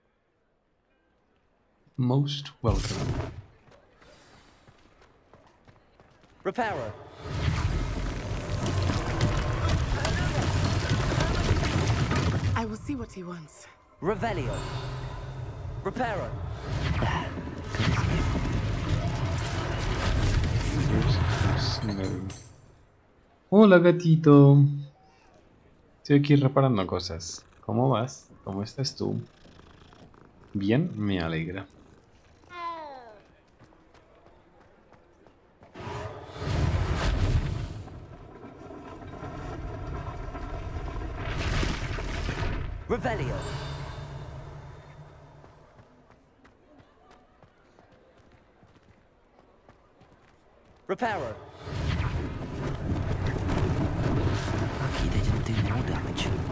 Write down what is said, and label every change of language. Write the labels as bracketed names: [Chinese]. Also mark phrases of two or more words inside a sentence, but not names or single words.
[English] Most welcome. Repairer. I will see what he wants. Revelio. Repairer. [Spanish] Hola, gatito. Estoy aquí reparando cosas. ¿Cómo vas? ¿Cómo estás tú? Bien, me alegra. [English] Revelio. Repairer. Lucky they didn't do more damage.